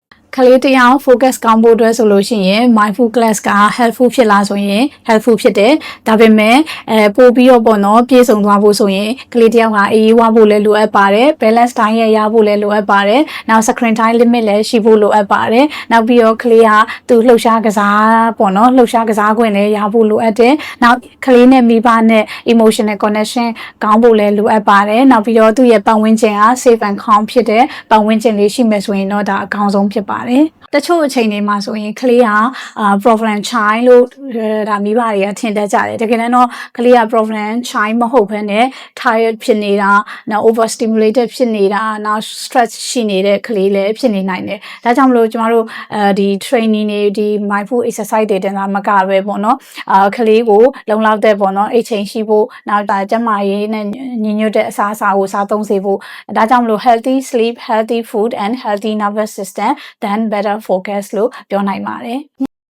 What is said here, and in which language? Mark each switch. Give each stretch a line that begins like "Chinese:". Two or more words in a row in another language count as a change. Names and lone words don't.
Burmese: ခလေးတရား focus ကောင်းဖို့အတွက်ဆိုလို့ရှိရင်
English: mindful class
Burmese: က helpful ဖြစ်လားဆိုရင် helpful ဖြစ်တယ်ဒါပေမဲ့ပို့ပြီးတော့ပေါ့နော်ပြေဆုံးသွားဖို့ဆိုရင်ကလေးတယောက်ကအေးဝါဖို့လည်းလိုအပ်ပါတယ်
English: balance time
Burmese: ရဖို့လည်းလိုအပ်ပါတယ်နောက်
English: screen time limit
Burmese: လည်းရှိ ဖို့လိုအပ်ပါတယ်နောက်ပြီးတော့ကလေးကသူလှုပ်ရှားကစားပေါ့နော်လှုပ်ရှားကစားခွင့်လည်းရဖို့လိုအပ်တယ်နောက်ကလေးနဲ့မိဘနဲ့
English: emotional connection
Burmese: ကောင်းဖို့လည်းလိုအပ်ပါတယ်နောက်ပြီးတော့သူ့ ရဲ့ပတ်ဝန်းကျင်က
English: safe and calm
Burmese: ဖြစ်တဲ့ပတ်ဝန်းကျင်လေးရှိမယ်ဆိုရင်တော့ဒါအကောင်းဆုံးဖြစ်ပါတယ်တချို့အချိန်တွေမှာဆိုရင်ကလေးက
English: problem child
Burmese: လို့ဒါမိဘတွေကထင်တတ်ကြတယ်တကယ်တမ်းတော့ကလေးက
English: problem child
Burmese: မဟုတ်ဘဲနဲ့ tired ဖြစ်နေတာနောက် overstimulated ဖြစ်နေတာနောက် stress ရှိနေတဲ့ကလေးလည်းဖြစ်နေနိုင်တယ်ဒါကြောင့်မလို့ကျမတို့ဒီ training တွေဒီ
English: mindful exercise
Burmese: တွေတင်တာမကပဲပေါ့နော်ကလေးကိုလုံလောက်တဲ့ပေါ့နော်အိတ်ချိန်ရှိဖို့နောက်ဒါကျန်းမာရေးနဲ့ညီညွတ်တဲ့အစားအစာကိုစားသုံးစေဖို့ဒါကြောင့်မလို့
English: healthy sleep healthy food and healthy nervous system then better focus
Burmese: လို့ပြောနိုင်ပါတယ်